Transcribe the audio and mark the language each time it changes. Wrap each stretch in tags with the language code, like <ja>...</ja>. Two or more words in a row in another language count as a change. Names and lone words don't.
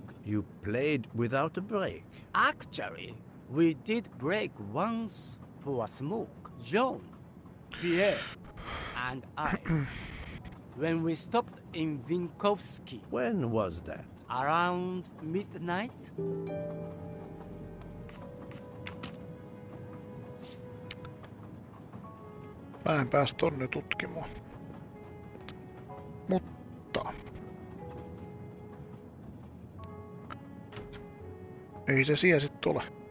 <en>You played without a break. Actually, we did break once for a smoke. John, Pierre, and I. When we stopped in Vinkovsky. When was that? Around midnight?</en> <fi>Mä en pääs tonne tutkimaan. Mutta... ei se siellä sit ole.</fi>